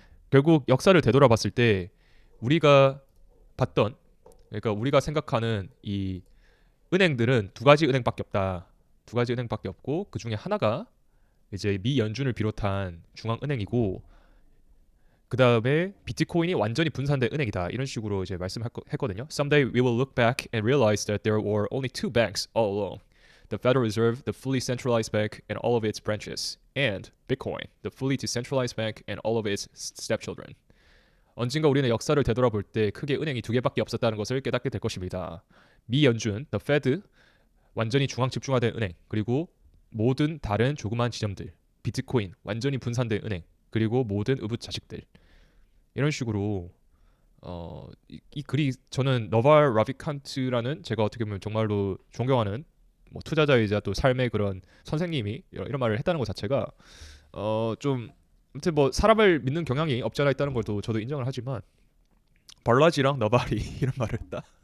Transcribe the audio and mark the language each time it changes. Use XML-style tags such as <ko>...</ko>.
<ko>결국 역사를 되돌아봤을 때 우리가 봤던 그러니까 우리가 생각하는 이 은행들은 두 가지 은행밖에 없다. 두 가지 은행밖에 없고 그 중에 하나가 이제 미 연준을 비롯한 중앙은행이고 그 다음에 비트코인이 완전히 분산된 은행이다 이런 식으로 이제 말씀했거든요.</ko> <en>Someday we will look back and realize that there were only two banks all along. The Federal Reserve, the fully centralized bank and all of its branches, and Bitcoin, the fully decentralized bank and all of its stepchildren.</en> <ko>언젠가 우리는 역사를 되돌아볼 때 크게 은행이 두 개밖에 없었다는 것을 깨닫게 될 것입니다. 미 연준, the Fed, 완전히 중앙 집중화된 은행, 그리고 모든 다른 조그만 지점들, 비트코인, 완전히 분산된 은행, 그리고 모든 의붓 자식들. 이런 식으로 이 글이 저는 너발 라비칸트라는 제가 어떻게 보면 정말로 존경하는 뭐 투자자이자 또 삶의 그런 선생님이 이런 말을 했다는 것 자체가 좀 아무튼 뭐 사람을 믿는 경향이 없지 않아 있다는 걸 저도 인정을 하지만 발라지랑 너발이 이런 말을 했다.</ko>